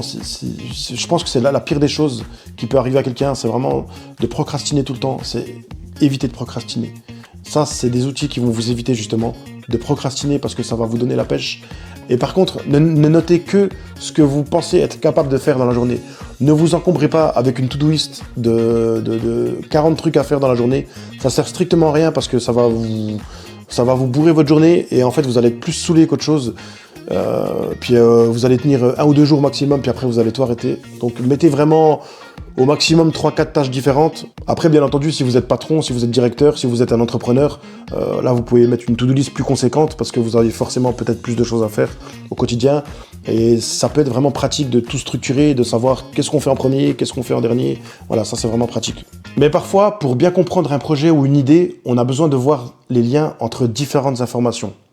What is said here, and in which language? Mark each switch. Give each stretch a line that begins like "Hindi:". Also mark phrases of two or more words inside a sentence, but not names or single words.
French: je pense que c'est la pire des choses qui peut arriver à quelqu'un, c'est vraiment de procrastiner tout le temps, c'est éviter de procrastiner. Ça, c'est des outils qui vont vous éviter justement de procrastiner parce que ça va vous donner la pêche. Et par contre, ne notez que ce que vous pensez être capable de faire dans la journée. Ne vous encombrez pas avec une
English: to-do-list
French: de 40 trucs à faire dans la journée. Ça sert strictement à rien parce que ça va vous bourrer votre journée et en fait, vous allez être plus saoulé qu'autre chose. Puis vous allez tenir 1 ou 2 jours maximum, puis après vous allez tout arrêter. Donc mettez vraiment au maximum 3-4 tâches différentes. Après, bien entendu, si vous êtes patron, si vous êtes directeur, si vous êtes un entrepreneur, là vous pouvez mettre une
English: to-do list
French: plus conséquente parce que vous avez forcément peut-être plus de choses à faire au quotidien. Et ça peut être vraiment pratique de tout structurer, de savoir qu'est-ce qu'on fait en premier, qu'est-ce qu'on fait en dernier. Voilà, ça c'est vraiment pratique. Mais parfois, pour bien comprendre un projet ou une idée, on a besoin de voir les liens entre différentes informations.